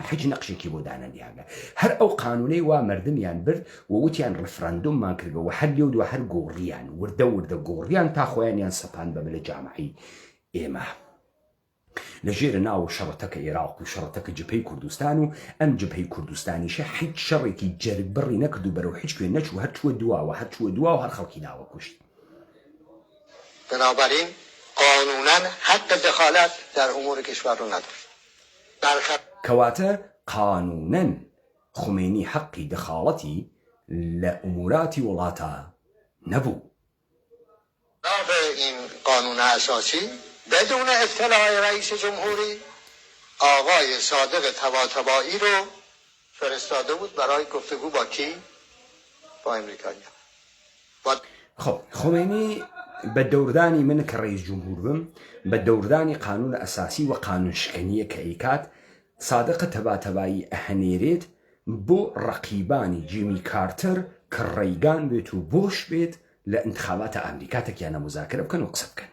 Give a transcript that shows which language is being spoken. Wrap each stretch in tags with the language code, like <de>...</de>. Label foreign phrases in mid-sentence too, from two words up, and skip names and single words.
<sdh>حەج نەقشێکی بۆ دانەنیاگە هەر ئەو قانونەی وا مردمیان برد و وتیان ڕفراندۆممان کردەوە هەر لێو دو هەر گۆڕیان وردە گۆڕیان تا خۆیانیان سەپان بە ملە جامعی ئێمە لە ژێرە ناو شەڕەتەکە عێراق و شەڕەتەکە جبهەی کوردستان و ئەم جبهەی کوردستانیشە هیچ شەڕێکی جەربڕی نەکرد و بەرەو هیچ کوێ نەچوو هەر چووە دواوە هەر خەڵکی داوە کوشت</sdh> <fa>بنابراین قانونا حق دخالت در امور کشور رو نداشت</fa> <sdh>کەواتە قانونەن خمینی حقی دخالتی لأموراتی وڵاتە نەبوو.</sdh> <fa>این قانون اساسی بدون اطلاع رئیس جمهوری آقای صادق طباطبایی رو فرستاده بود برای گفتگو با کی؟ با امریکایی.</fa> <sdh>خب خمینی بە دەوردانی من کە ڕئیس جمهور بم بە دەوردانی قانون ئەساسی و قانون شکنیە کە ئەیکات صادق تەباتەبایی ئەهەنێرێت بۆ ڕەقیبانی جیمی کارتر کە ڕێیگان بێت و بۆش بێت لە انتخاباتە ئەمریکا تەکیانە مزاکرە بکەن و قسە بکەن.</sdh>